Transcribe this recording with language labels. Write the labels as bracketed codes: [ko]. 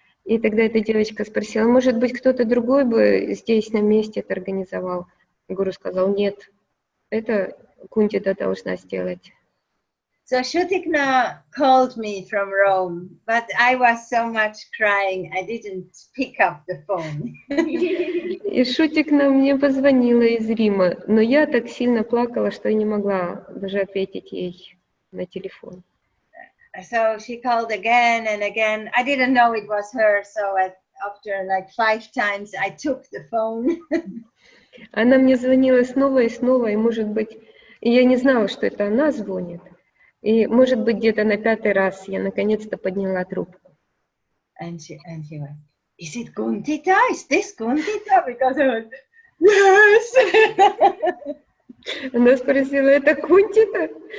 [ru] И тогда эта девочка спросила, может быть, кто-то другой бы здесь на месте это организовал? Гуру сказал, нет, это Гундита должна сделать. [en] So Shutikna called me from Rome, but I was so much crying, I didn't pick up the phone. [ru] И Шутикна мне позвонила из Рима, но я так сильно плакала, что я не могла даже ответить ей на телефон. [en] So she called again and again. I didn't know it was her, so after 5 times I took the phone. [ru] Она мне звонила снова и снова, и, может быть, я не знала, что это она звонит. И, может быть, где-то на 5-й раз я наконец-то подняла трубку. [en] And she went, is it Guntita? Is this Guntita? Because I went, yes. [ru] Она спросила, это Гунтита?